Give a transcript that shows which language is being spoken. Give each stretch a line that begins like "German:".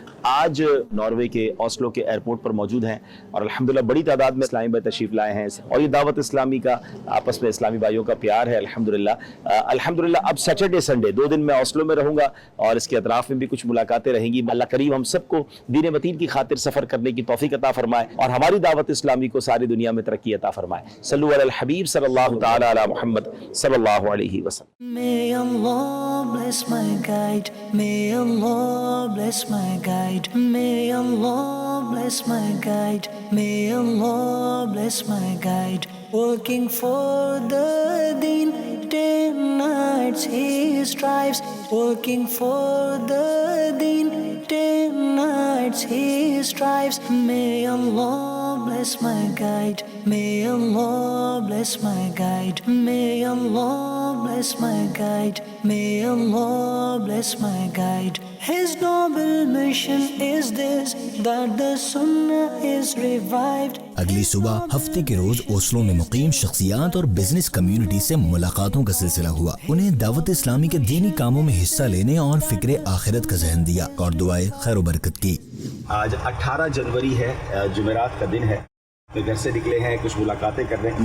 Urdu: آج ناروے کے اوسلو کے ایئرپورٹ پر موجود ہیں اور الحمدللہ بڑی تعداد میں اسلامی بھائی تشریف لائے ہیں اور یہ دعوت اسلامی کا آپس میں اسلامی بھائیوں کا پیار ہے الحمدللہ اب سیٹرڈے سنڈے 2 دن میں اوسلو میں رہوں گا اور اس کے اطراف میں بھی کچھ ملاقاتیں رہیں گی. اللہ کریم ہم سب کو دین متین کی خاطر سفر کرنے کی توفیق عطا فرمائے اور ہماری دعوت اسلامی کو ساری دنیا میں ترقی عطا فرمائے.
Arabic: صلو علی الحبیب صلی اللہ تعالی علی محمد صلی اللہ علیہ وسلم.
English: May Allah bless my guide. May Allah bless my guide. May Allah bless my guide. May Allah bless my guide. Working for the deen, day and nights he strives. Working for the deen, day and nights he strives. May Allah bless my guide. May Allah bless my guide. May Allah bless my guide. May Allah bless my guide. His noble mission is this, that the Sunnah is revived.
Urdu: اگلی صبح ہفتے کے روز Oslo میں مقیم شخصیات اور business community سے ملاقاتوں کا سلسلہ ہوا. انہیں دعوت اسلامی کے دینی کاموں میں حصہ لینے اور فکر آخرت کا ذہن دیا اور دعائے خیر و برکت کی. آج 18 جنوری ہے, جمعرات کا دن ہے. میں گھر سے نکلے ہیں, کچھ ملاقاتیں کر رہے ہیں.